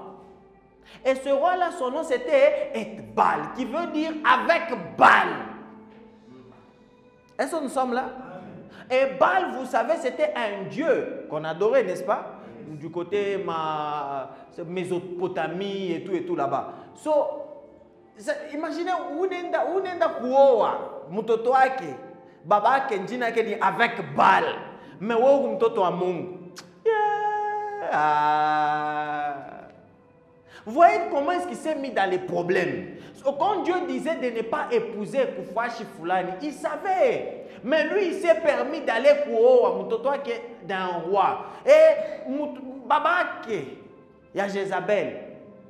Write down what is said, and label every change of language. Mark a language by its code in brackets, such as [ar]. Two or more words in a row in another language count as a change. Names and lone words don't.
[fr] Et ce roi-là, son nom c'était Etbal, qui veut dire avec Baal. Est-ce que nous sommes là? Et Baal, vous savez, c'était un dieu qu'on adorait, n'est-ce pas? Du côté Mésopotamie et tout là-bas. So, imaginez, [sw] unenda kuoa mtoto wake, baba yake njina yake ni avec Baal. Mais wewe mtoto wa Mungu. [fr] Vous voyez comment est-ce qu'il s'est mis dans les problèmes. Quand Dieu disait de ne pas épouser [sw] Kufashi Fulani, [fr] il savait. Mais lui, il s'est permis d'aller pour d'un roi. Et Babake, il y a Jézabel.